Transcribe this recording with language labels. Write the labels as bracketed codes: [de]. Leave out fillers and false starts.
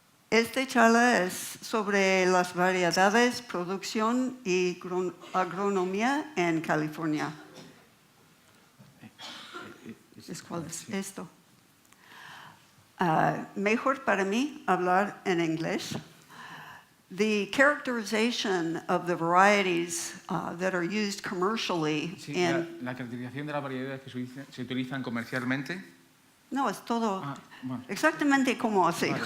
[es] Esta charla es sobre las variedades, producción y agronomía en California. ¿Cuál es esto? Mejor para mí hablar en inglés. [en] The characterization of the varieties that are used commercially [es] la caracterización de las variedades que se utilizan comercialmente. No, es todo exactamente como así.